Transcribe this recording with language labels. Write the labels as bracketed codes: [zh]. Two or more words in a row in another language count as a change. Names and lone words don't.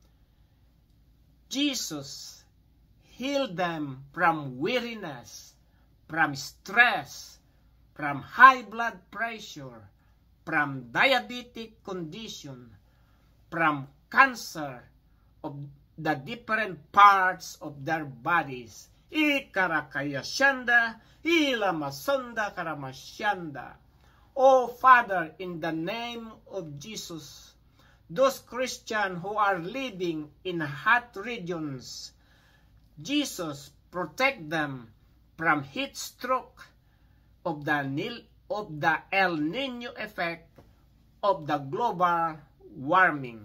[en] Jesus, heal them from weariness, from stress, from high blood pressure, from diabetic condition, from cancer of the different parts of their bodies. Ikarakayashanda, ilamasanda karamasyanda. Oh Father, in the name of Jesus, those Christians who are living in hot regions, Jesus, protect them from heat stroke of the El Nino effect of the global warming.